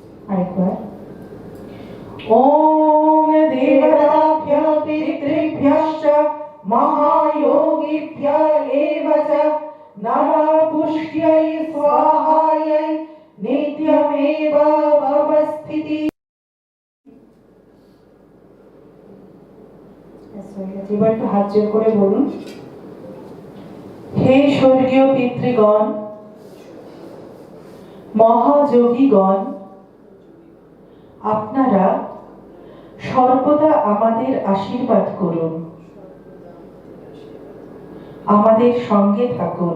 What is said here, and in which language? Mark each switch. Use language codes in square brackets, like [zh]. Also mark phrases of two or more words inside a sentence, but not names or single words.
[bn] আরেকবার। [sa] ওম দেবতাভ্যঃ পিতৃভ্যশ্চ মহাযোগীভ্যঃ এব চ নমঃ পুষ্ট্यै স্বাহাयै নিত্যমেব ভবস্থিতি। [bn] এবার একটু হাত জোর করে বলুন। হে স্বর্গীয় পিতৃগণ, মহাযোগীগণ, আপনারা সর্বদা আমাদের আশীর্বাদ করুন, আমাদের সঙ্গে থাকুন।